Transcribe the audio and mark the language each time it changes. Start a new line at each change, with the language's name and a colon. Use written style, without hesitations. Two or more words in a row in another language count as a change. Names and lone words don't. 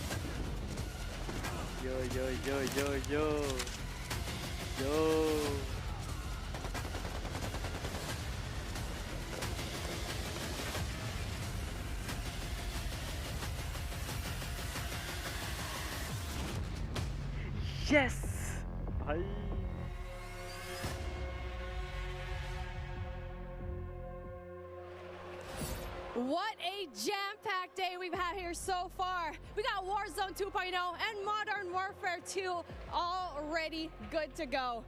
English: yo yo yo yo yo yo yes भाई। What a jam-packed day we've had here so far. We got Warzone 2.0 and Modern Warfare 2 already good to go.